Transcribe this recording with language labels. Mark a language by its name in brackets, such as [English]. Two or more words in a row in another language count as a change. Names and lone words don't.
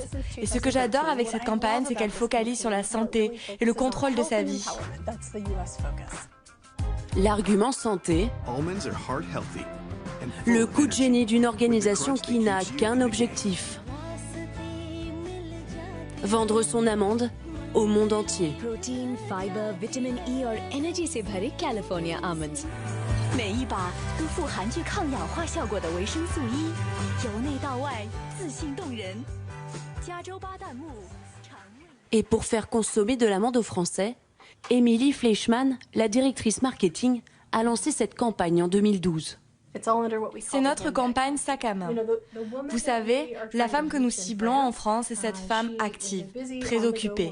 [French] Et ce que j'adore avec cette campagne, c'est qu'elle focalise sur la santé et le contrôle de sa vie. L'argument santé, le coup de génie d'une organisation qui n'a qu'un objectif: vendre son amande au monde entier. [English] Protein, fiber, vitamin E और energy [Hindi] से भरे [English] California almonds。 [Chinese] 每一把都富含具抗氧化效果的维生素 E， 由内到外自信动人。加州巴旦木。 [French] Et pour faire consommer de l'amande aux Français, Émilie Fleischmann, la directrice marketing, a lancé cette campagne en 2012. C'est notre campagne sac à main. Vous savez, la femme que nous ciblons en France est cette femme active, très occupée.